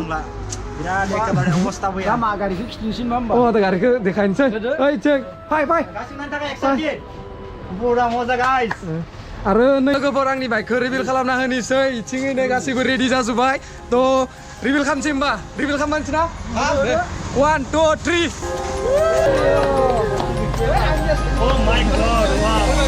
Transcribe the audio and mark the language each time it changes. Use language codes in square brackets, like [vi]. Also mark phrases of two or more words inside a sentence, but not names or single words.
[brx] बिराद एखेबारे अबस्था बया मा गारिखौ खिथिनोसै मा होमबा दा गारिखौ देखायनोसै ओइ चेक फाय बुरा मजा गाइस आरो लोगोफोर आंनि बाइकखौ रिभिल खालामना होनोसै इथिङैनो गासैबो रेडि जाजोब्बाय थ' रिभिल खालामसै होमबा रिभिल खालामनोसै ना 1, 2, 3 [en] Oh my god, wow.